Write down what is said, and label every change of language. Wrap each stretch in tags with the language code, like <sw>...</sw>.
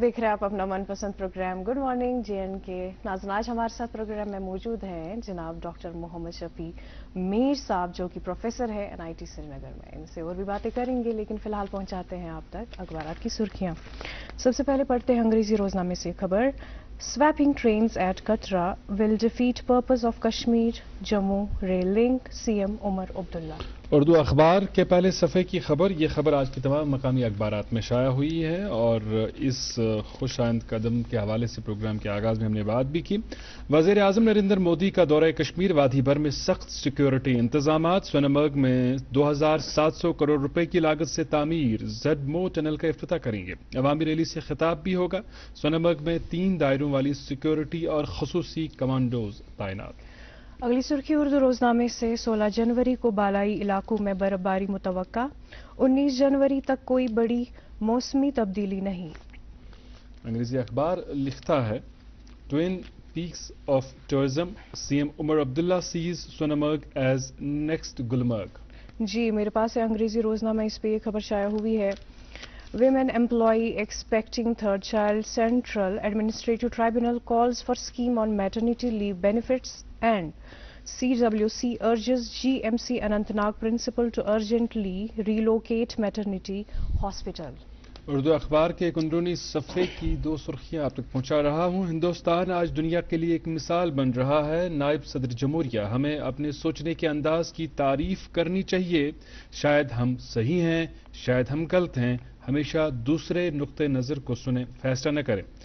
<ur>دیکھ رہے ہیں آپ اپنا من پسند programme good morning J N کے. ناظرین، آج ہمارے ساتھ پروگرام میں موجود ہیں جناب ڈاکٹر محمد شفیع میر صاحب جو کہ پروفیسر ہے این آئی ٹی سری نگر میں. ان سے اور بھی باتیں کریں گے لیکن فی الحال پہنچاتے ہیں آپ تک اخبارات کی سرخیاں. سب سے پہلے پڑھتے ہیں انگریزی روزنامے سے خبر.</ur> <en>Swapping trains at Katra will defeat purpose of Kashmir Jammu rail link, CM Umar Abdullah.</en> <ur>Urdu اخبار کے پہلے صفحے کی خبر. یہ خبر آج کے تمام مقامی اخبارات میں شائع ہوئی ہے اور اس خوش آئند قدم کے حوالے سے پروگرام کے آغاز میں ہم نے بات بھی کی. وزیر اعظم نریندر مودی کا دورہ کشمیر. وادی بھر میں سخت سیکیورٹی انتظامات. سونامرگ میں 2700 کروڑ روپے کی لاگت سے تعمیر زیڈ مو ٹنل کا افتتاح کریں گے. عوامی ریلی سے خطاب بھی ہوگا. سونامرگ میں 3 دائروں والی سیکیورٹی اور خصوصی کمانڈوز تعینات. اگلی سرخی اردو روزنامے سے. 16 جنوری کو بالائی علاقوں میں برف باری متوقع. 19 جنوری تک کوئی بڑی موسمی تبدیلی نہیں. انگریزی اخبار لکھتا ہے</ur> <en>Twin peaks of tourism. C M Omar Abdullah says Sonamarg as next Gulmarg.</en> <ur>جی میرے پاس ہے انگریزی روزنامہ، اس پہ یہ خبر شائع ہوئی ہے.</ur> <en>Women employee expecting third child. Central Administrative Tribunal calls for scheme on maternity leave benefits and CWC urges GMC Anantnag principal to urgently relocate maternity hospital.</en> <ur>Urdu اخبار کے ایک اندرونی صفحے کی 2 سرخیاں آپ تک پہنچا رہا ہوں. ہندوستان آج دنیا کے لیے ایک مثال بن رہا ہے. نائب صدر جمہوریہ. ہمیں اپنے سوچنے کے انداز کی تعریف کرنی چاہیے. شاید ہم صحیح ہیں، شاید ہم غلط ہیں. ہمیشہ دوسرے نقطہ نظر کو سنیں، فیصلہ نہ کریں.</ur>